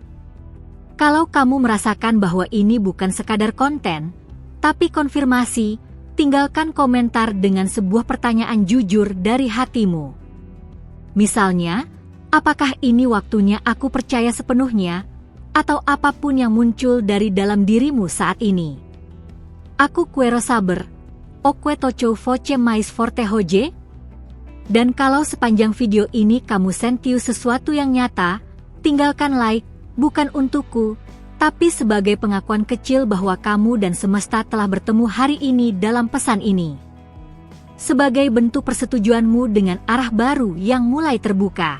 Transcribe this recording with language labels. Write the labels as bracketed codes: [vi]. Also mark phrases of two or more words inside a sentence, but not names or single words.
[id] Kalau kamu merasakan bahwa ini bukan sekadar konten, tapi konfirmasi, tinggalkan komentar dengan sebuah pertanyaan jujur dari hatimu. Misalnya, apakah ini waktunya aku percaya sepenuhnya, atau apapun yang muncul dari dalam dirimu saat ini. [pt] Aku Quero Saber, oque tocho voce mais forte hoje? [id] Dan kalau sepanjang video ini kamu sentiu sesuatu yang nyata, tinggalkan like, bukan untukku, tapi sebagai pengakuan kecil bahwa kamu dan semesta telah bertemu hari ini dalam pesan ini. Sebagai bentuk persetujuanmu dengan arah baru yang mulai terbuka.